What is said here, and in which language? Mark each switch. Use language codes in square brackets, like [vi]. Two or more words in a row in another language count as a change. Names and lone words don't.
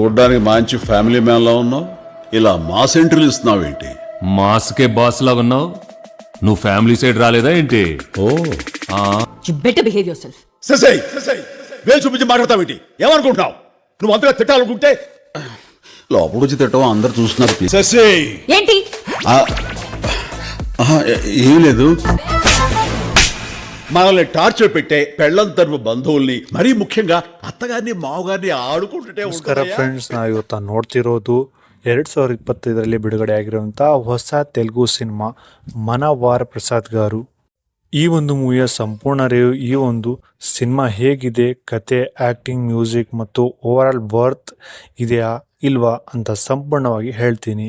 [te] చూడ్డానికి మంచి [en] family man [te] లా ఉన్నావు, ఇలా [en] mass entries [te] ఇస్తున్నావేంటి? మాస్కే బాస్ లాగా ఉన్నావు. నువ్వు [en] family side [te] రాలేదా ఏంటి? ఓ [en] You better behave yourself. [te] ససై వేలు చూపించి మాట్లాడతావేంటి? ఏమనుకుంటున్నావు? నువ్వు అంతగా తిట్టాలనుకుంటే లోపల వచ్చి తిట్టడం అందరు చూస్తున్నారు. ససై ఏంటి? ఏం లేదు, మనల్ని టార్చర్ పెట్టే పెళ్ళం తరపు బంధువుల్ని, మరీ ముఖ్యంగా అత్తగారిని మావగారిని ఆడుకుంటుంటే [kn] ನಮಸ್ಕಾರ ಫ್ರೆಂಡ್ಸ್, ನಾವು ಇವತ್ತು ನೋಡ್ತಿರೋದು 2025 ಬಿಡುಗಡೆ ಆಗಿರುವಂಥ ಹೊಸ ತೆಲುಗು ಸಿನಿಮಾ మన ವಾರಪ್ರಸಾದ್ గారు. ಈ ಒಂದು ಮೂವಿಯ ಸಂಪೂರ್ಣ ರಿವ್ಯೂ, ಈ ಒಂದು ಸಿನಿಮಾ ಹೇಗಿದೆ, ಕತೆ, ಆ್ಯಕ್ಟಿಂಗ್, ಮ್ಯೂಸಿಕ್ ಮತ್ತು [en] over all worth [kn] ಇದೆಯಾ ಇಲ್ವಾ ಅಂತ ಸಂಪೂರ್ಣವಾಗಿ ಹೇಳ್ತೀನಿ.